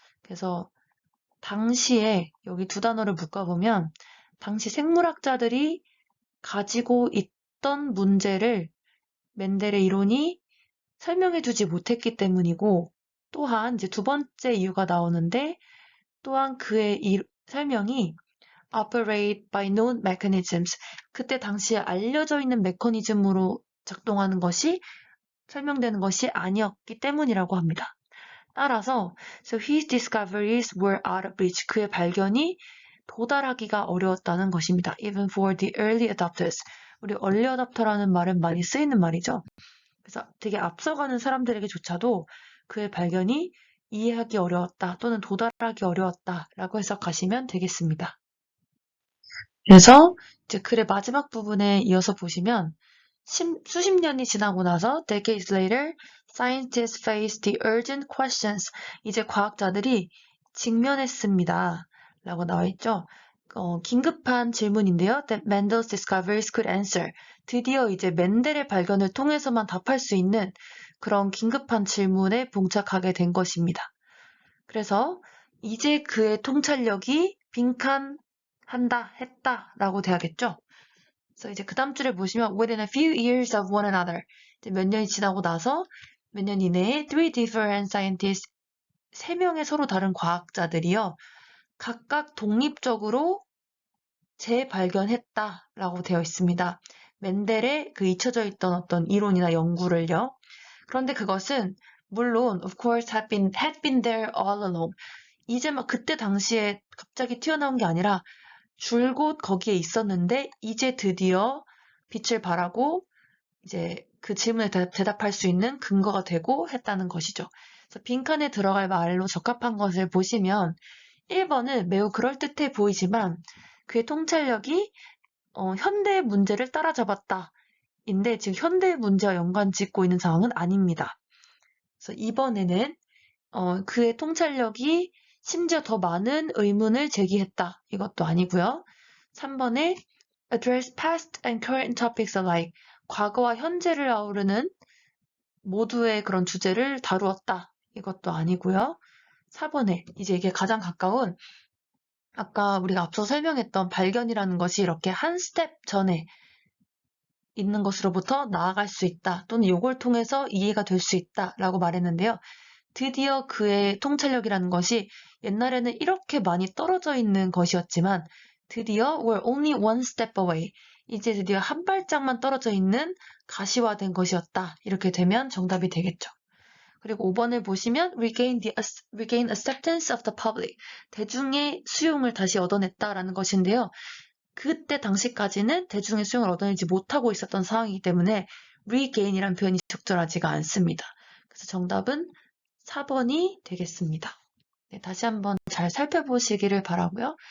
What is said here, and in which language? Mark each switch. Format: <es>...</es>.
<ko>그래서 당시에 여기 두 단어를 묶어보면 당시 생물학자들이 가지고 있던 문제를 맨델의 이론이 설명해주지 못했기 때문이고 또한 이제 두 번째 이유가 나오는데 또한 그의 설명이</ko> <en>operate by known mechanisms,</en> <ko>그때 당시에 알려져 있는 메커니즘으로 작동하는 것이 설명되는 것이 아니었기 때문이라고 합니다. 따라서</ko> <en>so his discoveries were out of reach,</en> <ko>그의 발견이 도달하기가 어려웠다는 것입니다.</ko> <en>Even for the early adopters.</en> <ko>우리 early adopter라는 말은 많이 쓰이는 말이죠. 그래서 되게 앞서가는 사람들에게조차도 그의 발견이 이해하기 어려웠다 또는 도달하기 어려웠다라고 해석하시면 되겠습니다. 그래서 이제 글의 마지막 부분에 이어서 보시면 수십 년이 지나고 나서</ko> <en>decades later, scientists face the urgent questions.</en> <ko>이제 과학자들이 직면했습니다. 라고 나와 있죠. 긴급한 질문인데요.</ko> <en>That Mendel's discoveries could answer.</en> <ko>드디어 이제 맨델의 발견을 통해서만 답할 수 있는 그런 긴급한 질문에 봉착하게 된 것입니다. 그래서 이제 그의 통찰력이 빈칸한다, 했다라고 돼야겠죠. 그래서 이제 그 다음 줄에 보시면</ko> <en>within a few years of one another.</en> <ko>이제 몇 년이 지나고 나서 몇 년 이내에</ko> <en>three different scientists,</en> <ko>세 명의 서로 다른 과학자들이요. 각각 독립적으로 재발견했다라고 되어 있습니다. 맨델의 그 잊혀져 있던 어떤 이론이나 연구를요. 그런데 그것은 물론</ko> <en>of course had been there all along.</en> <ko>이제 막 그때 당시에 갑자기 튀어나온 게 아니라 줄곧 거기에 있었는데 이제 드디어 빛을 발하고 이제 그 질문에 대답할 수 있는 근거가 되고 했다는 것이죠. 그래서 빈칸에 들어갈 말로 적합한 것을 보시면 1번은 매우 그럴듯해 보이지만 그의 통찰력이 현대의 문제를 따라잡았다. 인데 지금 현대의 문제와 연관 짓고 있는 상황은 아닙니다. 그래서 2번에는 그의 통찰력이 심지어 더 많은 의문을 제기했다. 이것도 아니고요. 3번에</ko> <en>address past and current topics alike.</en> <ko>과거와 현재를 아우르는 모두의 그런 주제를 다루었다. 이것도 아니고요. 4번에 이제 이게 가장 가까운 아까 우리가 앞서 설명했던 발견이라는 것이 이렇게 한 스텝 전에 있는 것으로부터 나아갈 수 있다. 또는 이걸 통해서 이해가 될 수 있다라고 말했는데요. 드디어 그의 통찰력이라는 것이 옛날에는 이렇게 많이 떨어져 있는 것이었지만 드디어</ko> <en>we're only one step away.</en> <ko>이제 드디어 한 발짝만 떨어져 있는 가시화된 것이었다. 이렇게 되면 정답이 되겠죠. 그리고 5번을 보시면</ko> <en>regain acceptance of the public.</en> <ko>대중의 수용을 다시 얻어냈다라는 것인데요. 그때 당시까지는 대중의 수용을 얻어내지 못하고 있었던 상황이기 때문에 regain이란 표현이 적절하지가 않습니다. 그래서 정답은 4번이 되겠습니다. 네, 다시 한번 잘 살펴보시기를 바라고요.</ko>